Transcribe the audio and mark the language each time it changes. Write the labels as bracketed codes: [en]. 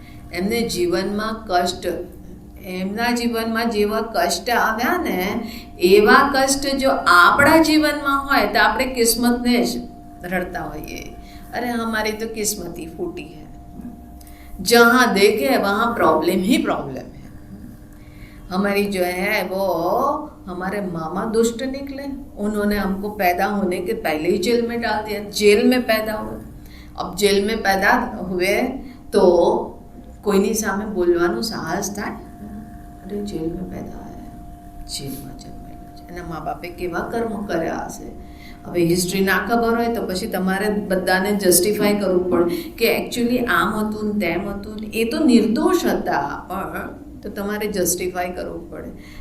[gu] એમને જીવનમાં કષ્ટ, એમના જીવનમાં જેવા કષ્ટ આવ્યા ને, એવા કષ્ટ જો આપણા જીવનમાં હોય તો આપણે કિસ્મતને જ રડતા હોઈએ, [hi] અરે હમારી તો કિસ્મતી ફૂટી है, जहाँ देखे वहाँ प्रॉब्लम ही प्रॉब्लम है. हमारी जो है वो हमारे मामा दुष्ट निकले, उन्होंने हमको पैदा होने के पहले ही जेल में डाल दिया, जेल में पैदा हुए. अब जेल में पैदा हुए तो [gu] કોઈની સામે બોલવાનું સાહસ થાય? અરે જેલમાં પેદા આવ્યા, જેલમાં જન્મેલા છે, એના મા બાપે કેવા કર્મ કર્યા હશે. હવે હિસ્ટ્રી ના ખબર હોય તો પછી તમારે બધાને જસ્ટિફાય કરવું પડે કે એકચ્યુઅલી આમ હતું ને તેમ હતું ને, એ તો નિર્દોષ હતા, પણ તો તમારે જસ્ટિફાય કરવું પડે.